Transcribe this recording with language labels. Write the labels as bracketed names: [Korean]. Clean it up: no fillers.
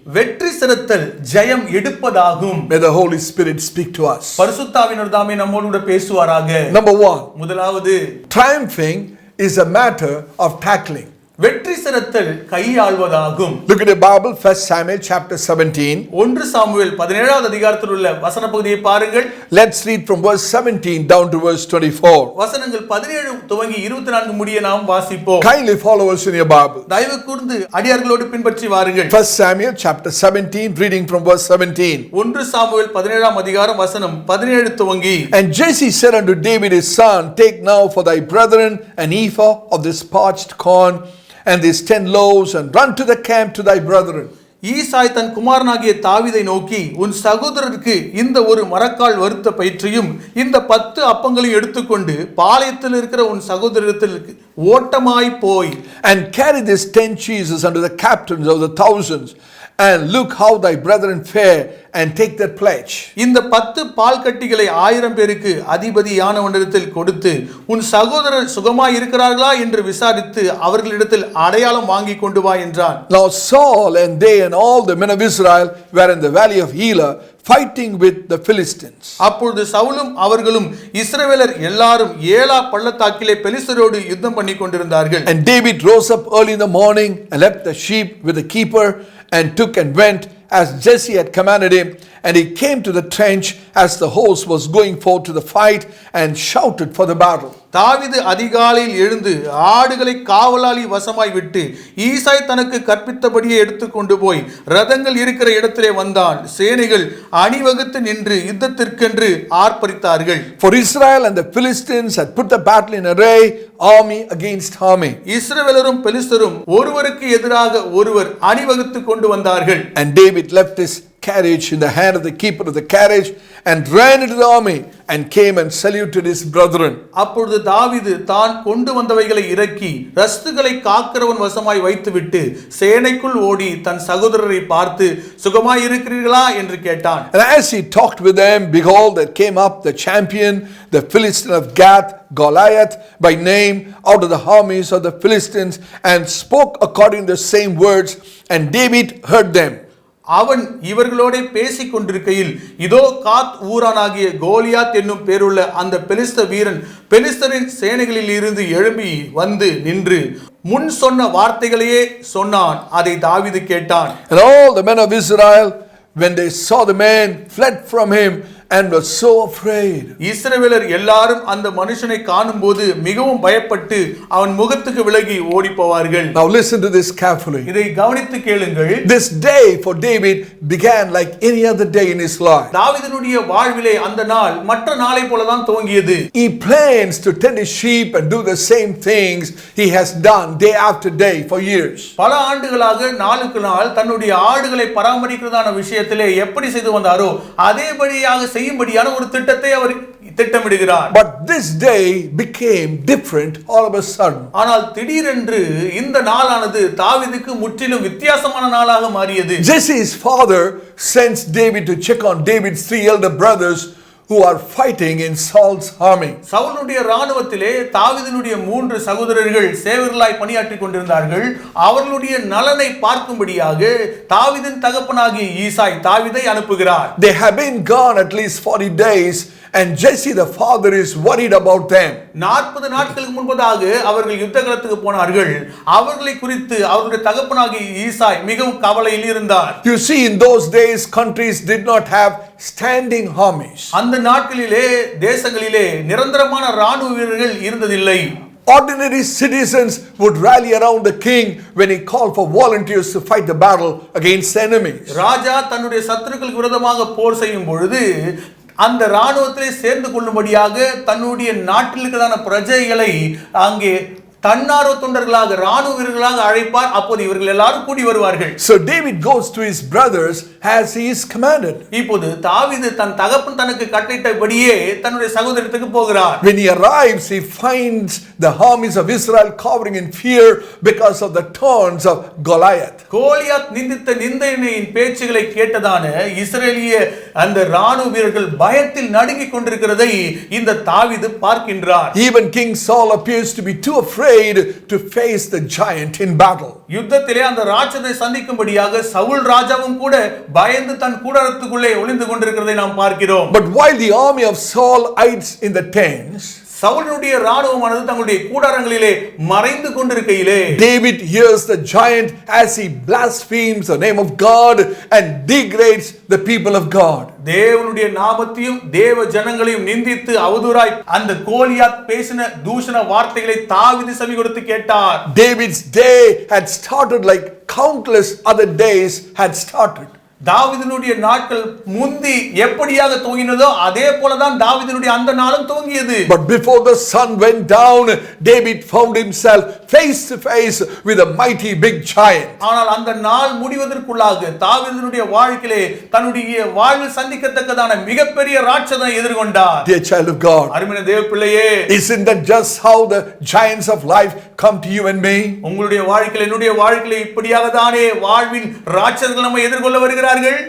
[Tamil] வெற்றி சிறத்தல் ஜெயம் எடுப்பதாகும். [English] May the Holy Spirit speak to us. [Tamil] பரிசுத்தாவினர் தாமே நம்மோடு கூட பேசுவாராக. [English] Number 1, [Tamil] முதலாவது, [English] triumphing is a matter of tackling. [Tamil] வெற்றி சிறத்தல் கையாள்வதாகும். [English] Look at the Bible, 1 Samuel chapter 17. [Tamil] 1 Samuel 17வது அதிகாரத்தில் உள்ள வசன பகுதியை பாருங்கள். [English] Let's read from verse 17 down to verse 24. [Tamil] வசனங்கள் 17 துவங்கி 24 முடிய நாம் வாசிப்போம். [English] Kindly follow us in your Bible. [Tamil] தயவு கூர்ந்து அடியார்களோடு பின்பற்றி வாருங்கள். [English] 1 Samuel chapter 17, reading from verse 17. [Tamil] 1 Samuel 17ஆம் அதிகாரம் வசனம் 17 துவங்கி. [English] And Jesse said unto David his son, Take now for thy brethren an ephah of this parched corn, and these 10 loaves, and run to the camp to thy brethren. [Tamil] ஈசாய் தன் குமாரனாகிய தாவீதை நோக்கி, உன் சகோதரருக்கு இந்த ஒரு மரக்கால் வறுத்த பயிற்றையும் இந்த 10 அப்பங்களையும் எடுத்துக்கொண்டு பாளையத்தில் இருக்கிற உன் சகோதரத்திற்கு ஓட்டமாய் போய், [English] And carry these 10 cheeses unto the captains of the thousands, and look how thy brethren fare, and take their pledge. [Tamil] இந்த 10 பால் கட்டிகளை 1000 பேருக்கு அதிபதியானவனிடத்தில் கொடுத்து உன் சகோதரர் சுகமாய் இருக்கிறார்களா என்று விசாரித்து அவர்களிடத்தில் அடையாளம் வாங்கி கொண்டு வா என்றான். [English] Now Saul and they and all the men of Israel were in the valley of Elah, fighting with the Philistines. [Tamil] அப்பொழுது சவுலும் அவர்களும் இஸ்ரவேலர் எல்லாரும் ஏலா பள்ளத்தாக்கிலே பெலிஸ்தரோடு யுத்தம் பண்ணி கொண்டிருந்தார்கள். [English] And David rose up early in the morning and left the sheep with the keeper, and took and went as Jesse had commanded him. And he came to the trench as the host was going forth to the fight, and shouted for the battle. [Tamil] தாவீது அதிகாலையில் எழுந்து ஆடுகளை காவலாளி வசமாய் விட்டு ஈசாய் தனக்கு கற்பித்தபடியே எடுத்துக்கொண்டு போய் ரதங்கள் இருக்கிற இடத்திலே வந்தான். சேனைகள் அணிவகுத்து நின்று யுத்தத்திற்கென்று ஆர்ப்பரித்தார்கள். [English] For Israel and the Philistines had put the battle in array, army against army. [Tamil] இஸ்ரவேலரும் பெலிஸ்தரும் ஒருவருக்கு எதிராக ஒருவர் அணிவகுத்து கொண்டு வந்தார்கள். [English] And David left his carriage in the hand of the keeper of the carriage and ran into the army and came and saluted his brethren. [Tamil] அப்பொழுது தாவீது தான் கொண்டு வந்தவைகளை இறக்கி ரஸ்துகளை காக்கிறவன் வசமாய் வைத்துவிட்டு சேனைக்குள் ஓடி தன் சகோதரரை பார்த்து சுகமாய் இருக்கிறீர்களா என்று கேட்டான். [English] And as he talked with them, behold, there came up the champion, the Philistine of Gath, Goliath by name, out of the armies of the Philistines, and spoke according to the same words, and David heard them. [Tamil] அவன் இவர்களோட பேசிக் கொண்டிருக்கையில் இதோ காத் ஊரானாகிய கோலியாத் என்னும் பேருள்ள அந்த பெலிஸ்த வீரன் பெலிஸ்தரின் சேனைகளில் இருந்து எழும்பி வந்து நின்று முன் சொன்ன வார்த்தைகளையே சொன்னான். அதை தாவீது கேட்டான். [English] And all the men of Israel, when they saw the man, fled from him and were so afraid. [Tamil] இஸ்ரவேலர் எல்லாரும் அந்த மனுஷனை காணும்போது மிகவும் பயப்பட்டு அவன் முகத்துக்கு விலகி ஓடி போவார்கள். [English] Now listen to this carefully. [Tamil] இதை கவனித்து கேளுங்கள். [English] This day for David began like any other day in his life. [Tamil] தாவீதுனுடைய வாழ்விலே அந்த நாள் மற்ற நாளை போல தான் துவங்கியது. [English] He plans to tend his sheep and do the same things he has done day after day for years. [Tamil] பல ஆண்டுகளாக நாளுக்கு நாள் தன்னுடைய ஆடுகளை பராமரிக்கிறதான விஷயத்திலே எப்படி செய்து வந்தாரோ அதேபடியாக செய்யும்படியான ஒரு திட்டத்தை அவர் திட்டமிடுகிறார். [English] But this day became different all of a sudden. [Tamil] ஆனால் திடீரென்று இந்த நாளானது தாவீதுக்கு முற்றிலும் வித்தியாசமான நாளாக மாறியது. [English] Jesse's father sends David to check on David's 3 elder brothers who are fighting in Saul's army. [Tamil] சவுலுடைய ராணுவத்திலே தாவீதினுடைய 3 சகோதரர்கள் சேவகர்களாய் பணியாற்றிக் கொண்டிருந்தார்கள். அவர்களுடைய நலனை பார்க்கும்படியாக தாவீதின் தகப்பனாகிய ஈசாய் தாவீதை அனுப்புகிறார். [English] They have been gone at least 40 days and Jesse the father is worried about them. [Tamil] 40 நாட்களுக்கு முன்பதாக அவர்கள் யுத்தகளத்துக்கு போனார்கள். அவர்களை குறித்து அவருடைய தகப்பனாகிய ஈசாய் மிகவும் கவலையில் இருந்தார். [English] You see, in those days countries did not have standing armies. [Tamil] அந்த நாட்களிலே தேசங்களிலே நிரந்தரமான ராணுவ வீரர்கள் இருந்ததில்லை. [English] Ordinary citizens would rally around the king when he called for volunteers to fight the battle against enemies. [Tamil] ராஜா தன்னுடைய சத்துருக்களுக்கு விரோதமாக போர் செய்யும் பொழுது அந்த ராணுவத்திலே சேர்ந்து கொள்ளும்படியாக தன்னுடைய நாட்டில் இருக்கிறதான பிரஜைகளை அங்கே தன்னார்வ தொண்டர்களாக ராணுவ வீரர்களாக அழைப்பார். அப்போது இவர்கள் எல்லாரும் கூடி வருவார்கள். [English] So David goes to his brothers as he is commanded. [Tamil] இப்போது தாவீது தன் தகப்பன் தனக்கு கட்டளையிட்டபடியே தன்னுடைய சகோதரத்துக்கு போகிறார். [English] When he arrives, he finds the armies of Israel cowering in fear because of the taunts of Goliath. [Tamil] Goliath நிந்தித்த நிந்தையின் பேச்சுகளை கேட்டதான இஸ்ரேலிய அந்த ராணுவ வீரர்கள் பயத்தில் நடுங்கிக் கொண்டிருக்கிறதை இந்த தாவீது பார்க்கின்றார். [English] Even King Saul appears to be too afraid to face the giant in battle. [Tamil] யுத்தத்திலே அந்த ராட்சதை சந்திக்கும்படியாக சவுல் ராஜாவும் கூட பயந்து தன் கூடாரத்துக்குள்ளே ஒளிந்து கொண்டிருக்கிறதை நாம் பார்க்கிறோம். [English] But while the army of Saul hides in the tents, [Tamil] சவுலுடைய ராணுவமானது தங்களுடைய கூடாரங்களிலே மறைந்து கொண்டிருக்கையிலே [English] David hears the giant as he blasphemes the name of God and degrades the people of God. [Tamil] தேவனுடைய நாமத்தையும் தேவ ஜனங்களையும் நிந்தித்து அவதூறாய் அந்த கோலியாத் பேசின தூஷண வார்த்தைகளை தாவீது செவி கொடுத்து கேட்டார். [English] David's day had started like countless other days had started. [Tamil] தாவீதினுடைய நாட்கள் முந்தி எப்படியாக துவங்கினதோ அதே போலதான் தாவீதினுடைய அந்த நாளும் துவங்கியது. [English] But before the sun went down, David found himself face to face with a mighty big giant. [Tamil] ஆனால் அந்த நாள் முடிவதற்குள்ளாக தாவீதினுடைய வாழ்க்கையிலே தன்னுடைய வாழ்வில் சந்திக்கத்தக்கதான மிகப்பெரிய ராட்சதனை எதிர்கொண்டார். [English] Dear child of God, [Tamil] அருமையான தேவ பிள்ளையே, [English] isn't that just how the giants of life come to you and me? [Tamil] உங்களுடைய வாழ்க்கையில என்னுடைய வாழ்க்கையில இப்படியாக தானே வாழ்வின் ராட்சதர்கள் நம்மை எதிர்கொள்ள வருகிறார்கள்.